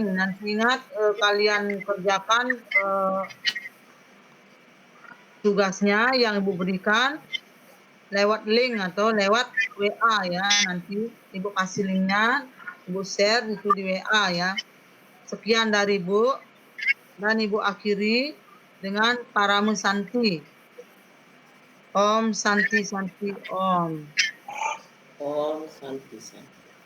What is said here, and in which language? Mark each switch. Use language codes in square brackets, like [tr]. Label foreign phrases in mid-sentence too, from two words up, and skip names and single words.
[id] Nanti ingat kalian kerjakan tugasnya yang Ibu berikan lewat link atau lewat WA ya. Nanti Ibu kasih linknya, Ibu share itu di WA ya. Sekian dari Ibu, dan Ibu akhiri dengan [sa] Paramu Santi. Om Santi Santi Om. Om Santi Santi.